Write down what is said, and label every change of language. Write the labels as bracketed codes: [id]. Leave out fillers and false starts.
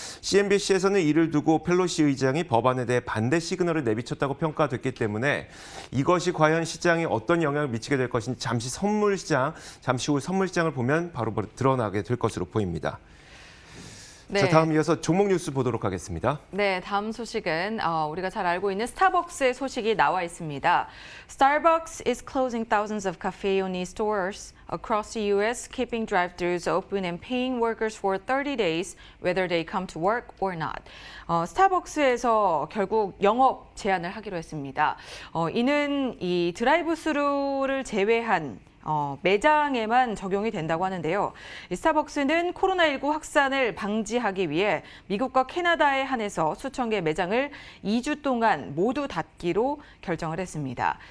[ko] CNBC에서는 이를 두고 펠로시 의장이 법안에 대해 반대 시그널을 내비쳤다고 평가됐기 때문에 이것이 과연 시장에 어떤 영향을 미치게 될 것인지 잠시 후 선물 시장을 보면 바로 드러나게 될 것으로 보입니다. 네. 자, 다음 이어서 종목 뉴스 보도록 하겠습니다. 네, 다음 소식은 우리가 잘 알고 있는 스타벅스의 소식이 나와 있습니다. [en] Starbucks is closing thousands of cafe-only stores across the U.S., keeping drive-thrus open and paying workers for 30 days, whether they come to work or not. [ko] 스타벅스에서 결국 영업 제한을 하기로 했습니다. 이는 이 드라이브-스루를 제외한 매장에만 적용이 된다고 하는데요. 스타벅스는 코로나19 확산을 방지하기 위해 미국과 캐나다에 한해서 수천 개 매장을 2주 동안 모두 닫기로 결정을 했습니다.